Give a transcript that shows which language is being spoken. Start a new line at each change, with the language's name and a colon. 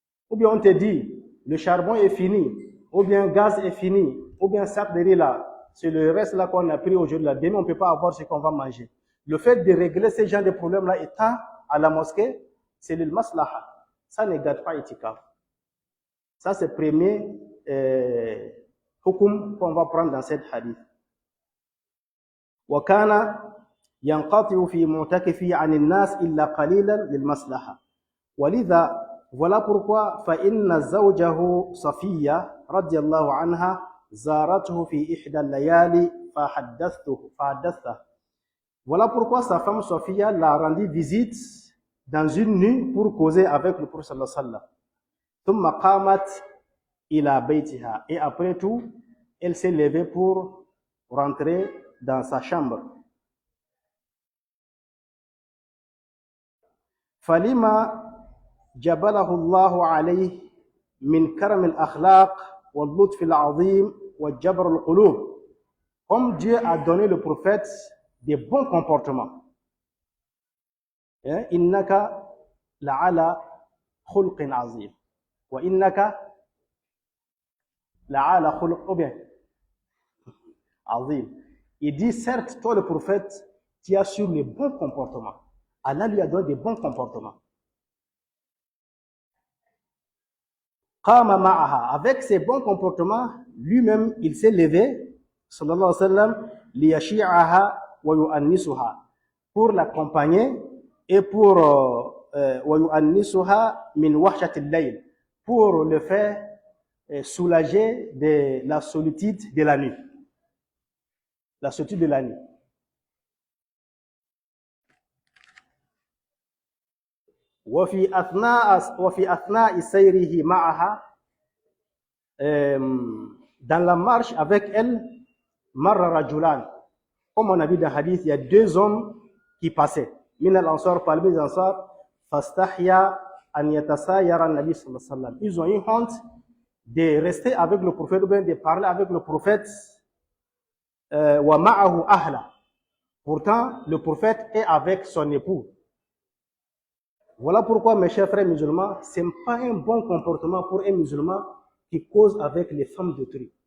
French: Ou bien on te dit, le charbon est fini, ou bien le gaz est fini, ou bien sac de riz là, c'est le reste là qu'on a pris aujourd'hui là, demain on ne peut pas avoir ce qu'on va manger. Le fait de régler ces genres de problèmes là étant à la mosquée, c'est le maslaha. Ça ne gâte pas itikaf. Ça, c'est le premier hukum qu'on va prendre dans cette hadith.
Arabic: وكان ينقطع في معتكفه عن الناس إلا قليلا للمصلحة. ولذا
French: voilà pourquoi
Arabic: فإن زوجه صفية رضي الله عنها زارته في إحدى الليالي فحدثته.
French: Voilà pourquoi sa femme Sophia l'a rendu visite dans une nuit pour causer avec le prophète sallallahu alayhi wa sallam.
Arabic: ثم قامت إلى بيتها.
French: Et après tout, elle s'est levée pour rentrer dans sa chambre.
Arabic: فلما جبله الله عليه من كرم الأخلاق واللطف العظيم والجبر القلوب.
French: Comme Dieu a donné le prophète des bons comportements.
Arabic: إنك لعلى خلق عظيم وإنك لعلى خلق عظيم.
French: Il dit, certes, toi le prophète, tu as sur les bons comportements. Allah lui a donné des bons comportements.
Arabic: قام معها.
French: Avec ses bons comportements, lui-même, il s'est levé, sallallahu alayhi wa sallam,
Arabic: ليشيعها ويؤنسها,
French: pour l'accompagner et pour
Arabic: ويؤنسها من وحشة الليل,
French: pour le faire soulager de la solitude de la nuit. La solitude de la nuit.
Arabic: وفي أثناء سيره معها,
French: dans la marche avec elle,
Arabic: مر رجلان.
French: Comme on a vu dans le hadith, il y a deux hommes qui passaient.
Arabic: من الأنصار,
French: parmi les Ansar,
Arabic: فاستحيا أن يتساير النبي صلى الله عليه وسلم.
French: Ils ont eu honte de rester avec le prophète ou bien de parler avec le prophète.
Arabic: ومعه أهله.
French: Pourtant, le prophète est avec son époux. Voilà pourquoi, mes chers frères musulmans, ce n'est pas un bon comportement pour un musulman qui cause avec les femmes d'autrui.